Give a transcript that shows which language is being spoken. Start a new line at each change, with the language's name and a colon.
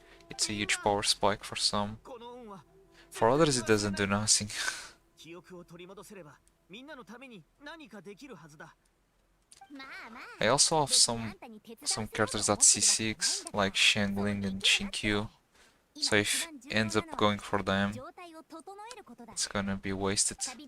English: It's a huge power spike for some. For others it doesn't do nothing.
Japanese: 記憶を取り戻せればみんなのために何かできるはずだ。
English: I also have some characters at C6, like Xiangling and Xinkyu. So if ends up going for them, it's gonna be wasted.